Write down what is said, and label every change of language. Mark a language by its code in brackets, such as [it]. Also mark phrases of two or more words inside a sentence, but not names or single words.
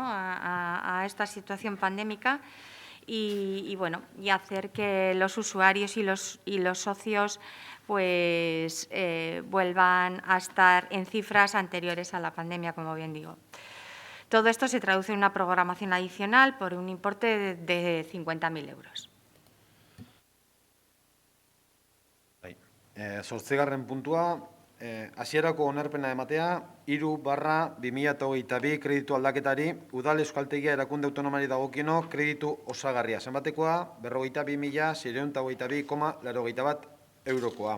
[es] a esta situación pandémica y hacer que los usuarios y los socios pues, vuelvan a estar en cifras anteriores a la pandemia, como bien digo. Todo esto se traduce en una programación adicional por un importe de 50.000 euros. [eu] 8. puntua, hasierako onarpena ematea, 3/2022 kreditu aldaketari, udal euskaltegia erakunde autonomari dagokieno kreditu osagarria. Zenbatekoa, 52.622,81 eurokoa.